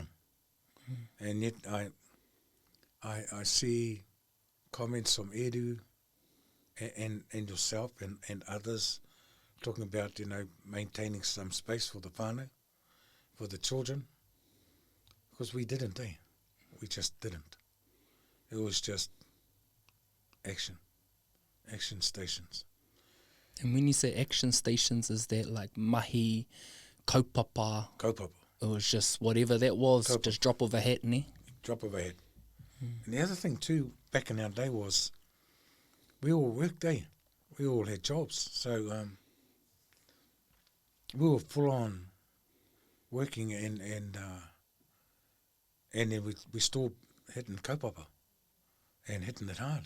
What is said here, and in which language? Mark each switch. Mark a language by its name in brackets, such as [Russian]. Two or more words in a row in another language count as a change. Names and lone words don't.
[English] And yet I see comments from Edu and yourself and others talking about, maintaining some space for the whānau, for the children, because we didn't, We just didn't. It was just action stations. And when you say action stations, is that like [Māori] mahi, kaupapa? [English] Kaupapa. It was just whatever that was, Kaupapa. just drop of a hat, ne? Drop of a hat. And the other thing too, back in our day was, we all worked, We all had jobs. So we were full on working and then we still hitting kaupapa and hitting it hard.